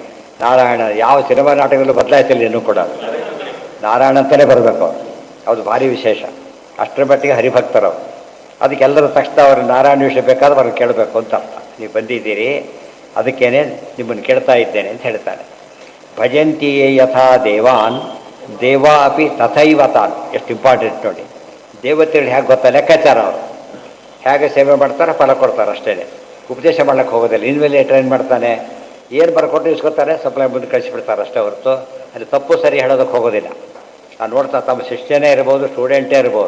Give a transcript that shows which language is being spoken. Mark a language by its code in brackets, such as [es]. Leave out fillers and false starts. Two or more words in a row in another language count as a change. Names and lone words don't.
[kn] ನಾರಾಯಣ ಯಾವ ಸಿನಿಮಾ ನಾಟಕದಲ್ಲೂ ಬದಲಾಯಿಸಲಿ ಇನ್ನೂ ಕೂಡ ನಾರಾಯಣ ಅಂತಲೇ ಬರಬೇಕು ಅವರು. ಅದು ಭಾರಿ ವಿಶೇಷ. ಅಷ್ಟರ ಮಟ್ಟಿಗೆ ಹರಿಭಕ್ತರು. ಅದಕ್ಕೆಲ್ಲರೂ ತಕ್ಷಣ ಅವ್ರು ನಾರಾಯಣ ವಿಷಯ ಬೇಕಾದ್ರೆ ಅವ್ರನ್ನ ಕೇಳಬೇಕು ಅಂತ ಅರ್ಥ. ನೀವು ಬಂದಿದ್ದೀರಿ ಅದಕ್ಕೇನೆ ನಿಮ್ಮನ್ನು ಕೇಳ್ತಾ ಇದ್ದೇನೆ ಅಂತ ಹೇಳ್ತಾನೆ. [sa] ಭಜಂತಿಯೇ ಯಥಾ ದೇವಾನ್ ದೇವಾ ಅಪಿ ತಥೈವ ತಾನ್. [kn] ಎಷ್ಟು ಇಂಪಾರ್ಟೆಂಟ್ ನೋಡಿ. ದೇವತೆಗಳು ಹೇಗೆ ಗೊತ್ತಾ ಲೆಕ್ಕಾಚಾರ. ಅವರು ಹೇಗೆ ಸೇವೆ ಮಾಡ್ತಾರೆ ಫಲ ಕೊಡ್ತಾರೆ ಅಷ್ಟೇ. ಉಪದೇಶ ಮಾಡ್ಲಿಕ್ಕೆ ಹೋಗೋದಿಲ್ಲ. ಇನ್ಮೇಲೆ ಟ್ರೈನ್ ಮಾಡ್ತಾನೆ ಏನು ಬರ್ಕೊಟ್ಟು ಇಸ್ಕೊತಾರೆ ಸಪ್ಲೈ ಮುಂದೆ ಕಳಿಸಿಬಿಡ್ತಾರೆ ಅಷ್ಟೇ ಹೊರತು ಅಲ್ಲಿ ತಪ್ಪು ಸರಿ ಹೇಳೋದಕ್ಕೆ ಹೋಗೋದಿಲ್ಲ. ನೋಡ್ತಾ ತಮ್ಮ ಶಿಷ್ಯನೇ ಇರ್ಬೋದು ಸ್ಟೂಡೆಂಟೇ ಇರ್ಬೋದು.